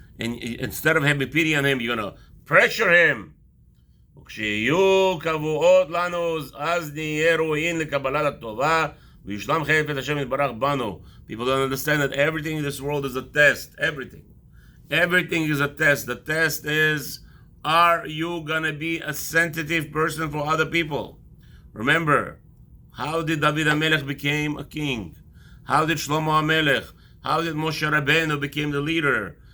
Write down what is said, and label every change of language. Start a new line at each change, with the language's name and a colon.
English: And instead of having pity on him, you're gonna pressure him.
Hebrew: וכשיהיו קבועות לנו, אז נהיה ראויים לקבלת הטובה, וישלם חפץ השם יתברך בנו.
English: People don't understand that everything in this world is a test. Everything is a test. The test is, are you gonna be a sensitive person for other people? Remember, how did David HaMelech became a king? How did Shlomo HaMelech? How did Moshe Rabbeinu became the leader?